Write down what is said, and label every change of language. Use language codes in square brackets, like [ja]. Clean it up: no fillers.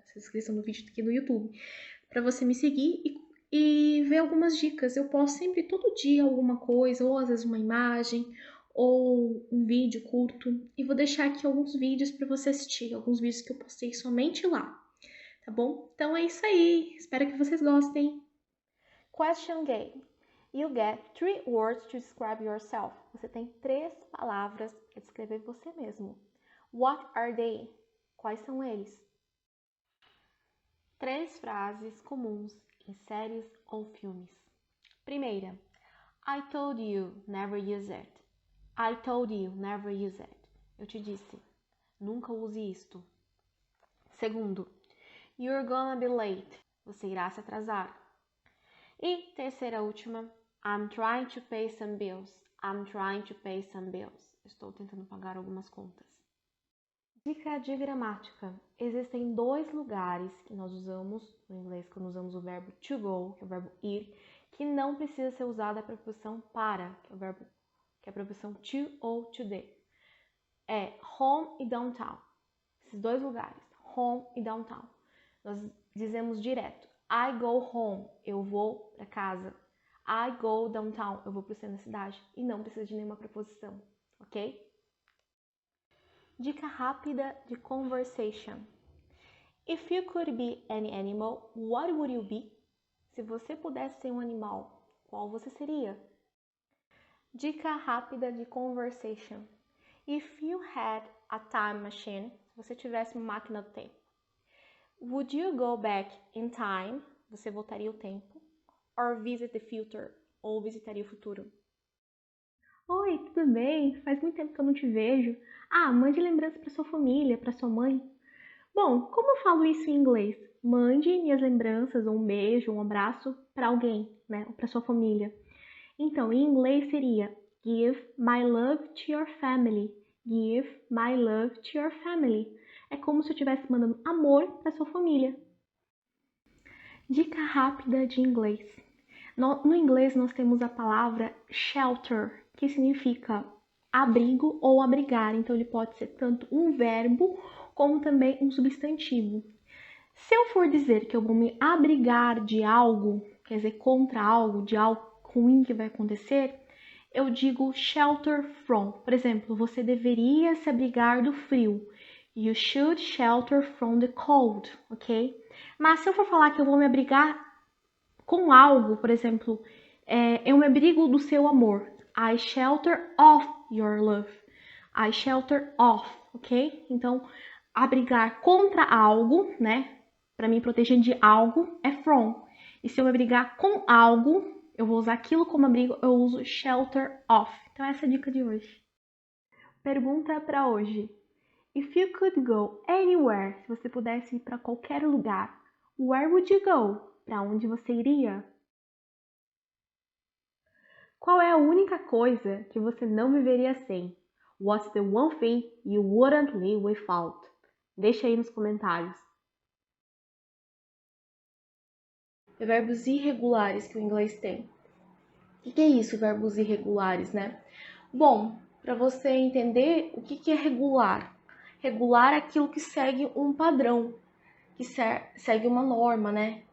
[pt] Essa descrição do vídeo aqui no YouTube, para você me seguir e ver algumas dicas. Eu posto sempre todo dia alguma coisa, ou às vezes uma imagem, ou um vídeo curto, e vou deixar aqui alguns vídeos para você assistir, alguns vídeos que eu postei somente lá. Tá bom? Então é isso aí. Espero que vocês gostem. [en] Question game. You get 3 words to describe yourself. [pt] Você tem 3 palavras para descrever você mesmo. [en] What are they? [pt] Quais são eles? 3 frases comuns em séries ou filmes. Primeira. [en] I told you, never use it. I told you, never use it. [pt] Eu te disse, nunca use isto. Segundo. [en] You're gonna be late. [pt] Você irá se atrasar. E terceira última, [en] I'm trying to pay some bills. I'm trying to pay some bills. [pt] Estou tentando pagar algumas contas. Dica de gramática. Existem 2 lugares que nós usamos no inglês quando usamos o verbo to go, que é o verbo ir, que não precisa ser usada a preposição para, que é a preposição to ou to the. É home e downtown. Esses 2 lugares, home e downtown. Nós dizemos direto. [en] I go home, [pt] eu vou para casa. [en] I go downtown, [pt] eu vou para o centro da cidade. E não precisa de nenhuma preposição, ok? Dica rápida de conversation. [en] If you could be any animal, what would you be? [pt] Se você pudesse ser um animal, qual você seria? Dica rápida de [en] conversation. If you had a time machine, [pt] se você tivesse uma máquina do tempo, [en] would you go back in time? [pt] Você voltaria o tempo. [en] Or visit the future? [pt] Ou visitaria o futuro? Oi, tudo bem? Faz muito tempo que eu não te vejo. Mande lembranças para sua família, para sua mãe. Bom, como eu falo isso em inglês? Mande minhas lembranças, ou um beijo, um abraço para alguém, né? Ou para sua família. Então, em inglês seria [en] give my love to your family. Give my love to your family. [pt] É como se eu estivesse mandando amor para sua família. Dica rápida de inglês. No inglês nós temos a palavra shelter, que significa abrigo ou abrigar. Então ele pode ser tanto um verbo como também um substantivo. Se eu for dizer que eu vou me abrigar de algo, quer dizer, contra algo, de algo ruim que vai acontecer, eu digo shelter from. Por exemplo, você deveria se abrigar do frio. [en] You should shelter from the cold, ok? [pt] Mas se eu for falar que eu vou me abrigar com algo, por exemplo, eu me abrigo do seu amor. [en] I shelter of your love. I shelter of, ok? [pt] Então, abrigar contra algo, né? Para me proteger de algo é from. E se eu me abrigar com algo, eu vou usar aquilo como abrigo, eu uso shelter of. Então, essa é a dica de hoje. Pergunta para hoje. [en] If you could go anywhere, [pt] se você pudesse ir para qualquer lugar, [en] where would you go? [pt] Para onde você iria? Qual é a única coisa que você não viveria sem? [en] What's the one thing you wouldn't live without? [pt] Deixa aí nos comentários. Verbos irregulares que o inglês tem. O que é isso, verbos irregulares, né? Bom, para você entender o que é regular. Regular é aquilo que segue um padrão, que segue uma norma, né?